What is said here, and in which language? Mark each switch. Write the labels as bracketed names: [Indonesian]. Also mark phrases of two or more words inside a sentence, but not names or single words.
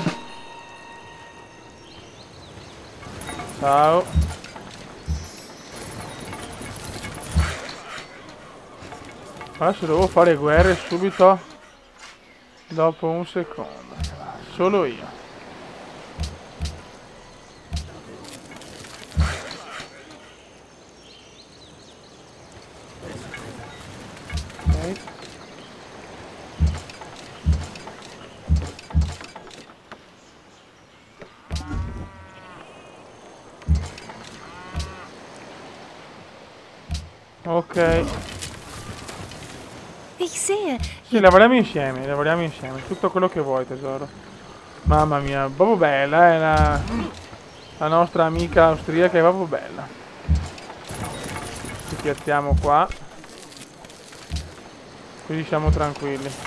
[Italian] Ciao. Adesso devo fare guerre subito dopo un secondo. Solo io. Ok. Ok. [German] Ich sehe, [Italian] Sì, lavoriamo insieme, tutto quello che vuoi tesoro. Mamma mia, proprio bella, la nostra amica austriaca è proprio bella. Ci piazziamo qua, così siamo tranquilli.